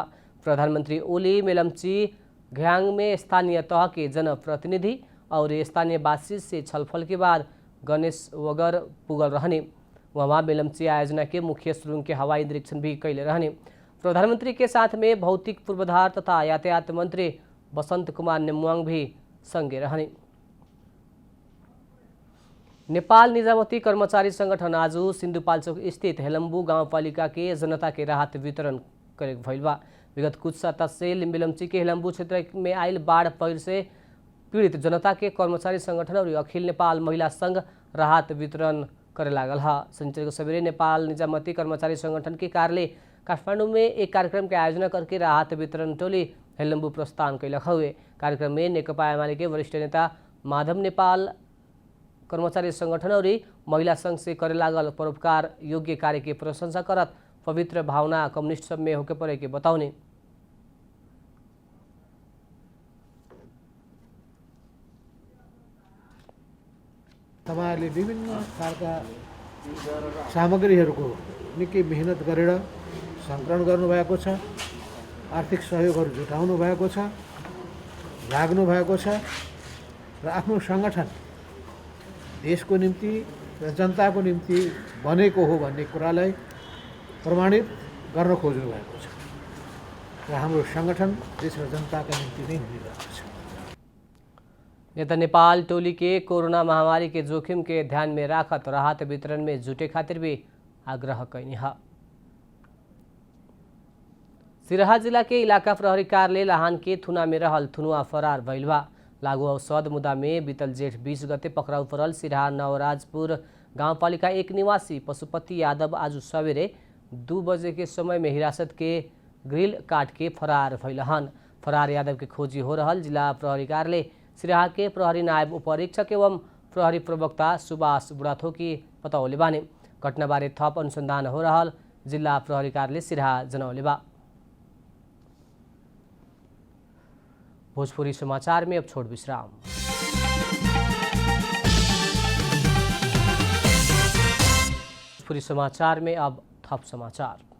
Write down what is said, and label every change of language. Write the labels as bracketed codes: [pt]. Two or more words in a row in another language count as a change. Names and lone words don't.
[bho] प्रधानमंत्री ओली मेलम्ची घ्यांग में स्थानीय तह के जनप्रतिनिधि और स्थानीय वासी से छलफल के बाद गणेश वगर पुगल रहने। वहाँ मेलम्ची आयोजना के मुख्य सुरुंग के हवाई निरीक्षण भी कैले रहने। प्रधानमंत्री के साथ में भौतिक पूर्वाधार तथा यातायात मंत्री बसंत कुमार नेमुआंग भी संगे रहने। नेपाल निजामती कर्मचारी संगठन आज सिन्धुपाल्चोक स्थित हेलम्बू गाउँपालिका के जनता के राहत वितरण करे भइल बा। विगत कुछ सप्ताह से मेलम्ची के हेलम्बू क्षेत्र में आयल बाढ़ पहिर से पीड़ित जनता के कर्मचारी संगठन और अखिल नेपाल महिला संघ राहत वितरण करे लागल है। शनिचर सवेरे नेपाल निजामती कर्मचारी संगठन के कार्यालय काठमाडौँ में एक कार्यक्रम के आयोजना करके राहत वितरण टोली हेलम्बू प्रस्थान कैलक हुए। कार्यक्रम में नेकपा एमाले के वरिष्ठ नेता माधव नेपाल कर्मचारी संगठन और महिला संघ से करे लागल परोपकार योग्य कार्य की प्रशंसा करत पवित्र भावना कम्युनिस्ट सब में होके पड़े के बताउने। [ne] तपाईहरुले विभिन्न खालका सामग्रीहरूको निकै मेहनत गरेर सङ्कलन गर्नुभएको छ, आर्थिक सहयोगहरू जुटाउनु भएको छ, लाग्नु भएको छ र आफ्नो सङ्गठन देशको निम्ति र जनताको निम्ति बनेको हो भन्ने कुरालाई प्रमाणित गर्न खोज्नु भएको छ र हाम्रो सङ्गठन देश र जनताका निम्ति नै हुनेरहेको छ। [bho] नेता नेपाल टोली के कोरोना महामारी के जोखिम के ध्यान में राखत राहत वितरण में जुटे खातिर भी आग्रह कैनी है। सिराहा जिला के इलाका प्रहरी कार्यालय लाहान के थुना में रहल थुनुआ फरार भइल बा। लागू औषध मुद्दा में बीतल जेठ 20 गते पकड़ाउ परल सिराहा नवराजपुर गाउँपालिका 1 निवासी पशुपति यादव आज सवेरे 2 बजे के समय में हिरासत के ग्रिल काट के फरार भइल हन। फरार यादव के खोजी हो रहल जिला प्रहरी कार्यालय सिराहा के प्रहरी नायब उपरीक्षक एवं प्रहरी प्रवक्ता सुभाष बुढाथोकी बतौले बानी। घटना बारे थप अनुसंधान हो रहल जिला प्रहरी कार्यालय सिराहा जनौले बा। भोजपुरी समाचार में अब छोड़ विश्राम। भोजपुरी समाचार में अब थप समाचार।